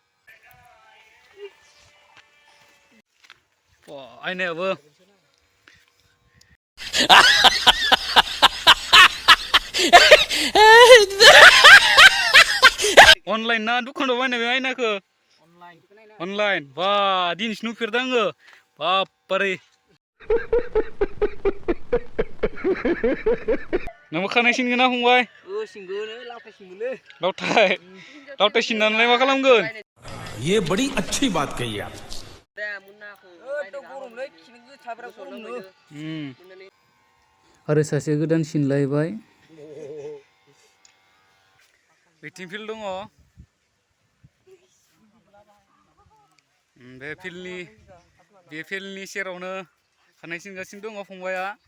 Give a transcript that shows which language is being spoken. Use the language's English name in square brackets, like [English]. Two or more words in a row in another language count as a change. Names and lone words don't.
[Bodo] आयनायाबो अनलाइन ना दुखानाव बायनाय बे आयनाखौ? अनलाइन। दिनैसो नुफेरदों आङो। बारे नोंबो खानाय सिनगोन ना फंबाय? लावथाय सिननानै मा खालामगोन? [Hindi] ये बड़ी अच्छी बात कही आप। [Bodo] आरो सासे गोदान सिनलायबाय। बैथिं फिल्ड दङ। बे फिल्डनि सेरावनो खानाय सिनगासिनो दङ फंबाया।